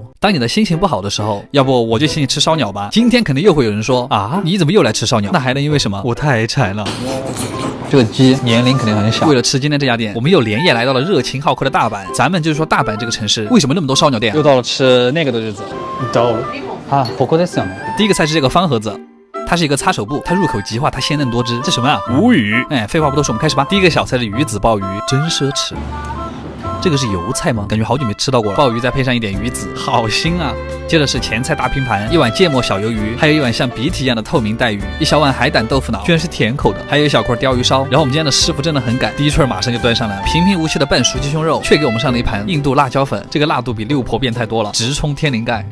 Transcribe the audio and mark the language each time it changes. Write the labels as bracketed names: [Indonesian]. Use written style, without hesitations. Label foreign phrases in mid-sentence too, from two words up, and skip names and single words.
[Chinese] 当你的心情不好的时候，要不我就请你吃烧鸟吧。今天肯定又会有人说啊，你怎么又来吃烧鸟？那还能因为什么？我太馋了。这个鸡年龄肯定很小。为了吃今天这家店，我们又连夜来到了热情好客的大阪。咱们就是说大阪这个城市为什么那么多烧鸟店？又到了吃那个的日子。到了啊， [Japanese] ここですよね。 [Chinese] 第一个菜是这个方盒子。它是一个擦手布，它入口即化，它鲜嫩多汁。这什么啊？无语。废话不多说，我们开始吧。第一个小菜是鱼子鲍鱼，真奢侈。这个是油菜吗？感觉好久没吃到过了。鲍鱼再配上一点鱼子，好腥啊！接着是前菜大拼盘，一碗芥末小鱿鱼，还有一碗像鼻涕一样的透明带鱼，一小碗海胆豆腐脑，居然是甜口的，还有一小块鲷鱼烧。然后我们今天的师傅真的很赶，第一串马上就端上来，平平无奇的半熟鸡胸肉，却给我们上了一盘印度辣椒粉，这个辣度比六婆变态多了，直冲天灵盖。